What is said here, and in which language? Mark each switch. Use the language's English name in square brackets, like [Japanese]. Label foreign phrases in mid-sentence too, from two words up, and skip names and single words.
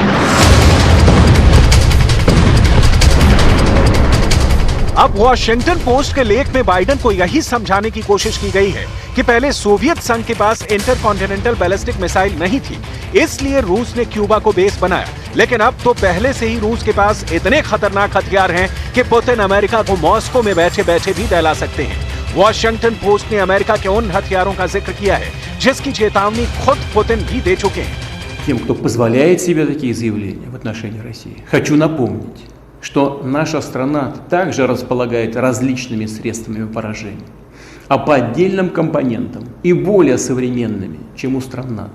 [Hindi] अब वॉशिंगटन पोस्ट के लेख में बाइडेन को यही समझाने की कोशिश की गई है कि पहले सोवियत संघ के पास [English] intercontinental ballistic missile [Hindi] नहीं थी, इसलिए रूस ने क्यूबा को बेस बनाया। लेकिन अब तो पहले से ही रूस के पास इतने खतरनाक हथियार हैं कि पुतिन अमेरिका को मॉस्को में बैठे बैठे भी दहला सकते हैं। वॉशिंगटन पोस्ट ने अमेरिका के उन हथियारों का जिक्र किया है जिसकी चेतावनी खुद पुतिन भी दे चुके हैं। [Russian] тем, кто позволяет себе такие заявления в отношении России, хочу напомнить, что наша страна также располагает различными средствами поражения, а по отдельным компонентам и более современными, чем у стран НАТО.